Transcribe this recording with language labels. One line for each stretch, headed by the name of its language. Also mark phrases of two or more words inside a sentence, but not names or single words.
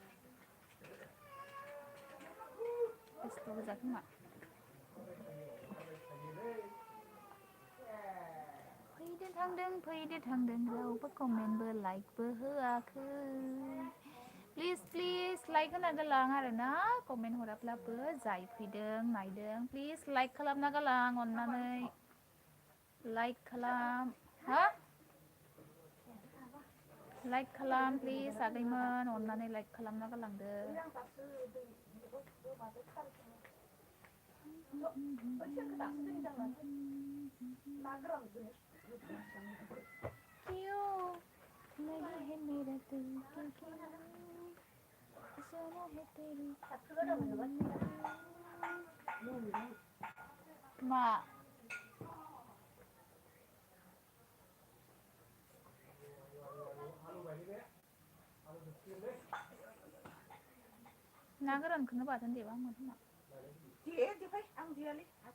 Bodo: बेस्थ' गोजा खोमा फैदो थांदों रावबो कमेन्टबो लाइकबो होआखै
English: please like
Bodo: होना गालां आरोना कमेन्ट हराब्लाबो जाय फैदों नायदों
English: please like
Bodo: खालामना गालां अननानै लाइक खालाम हा लाइक खालाम प्लिज आगैमोन अननानै लाइक खालामना गालांदो
Hindi: नहीं है मेरा दिल क्योंकि जाना है तेरी
Bodo: मा ना गोरानखौनो बाथोन देबा हामगोन खोमा देफाय आं देयालै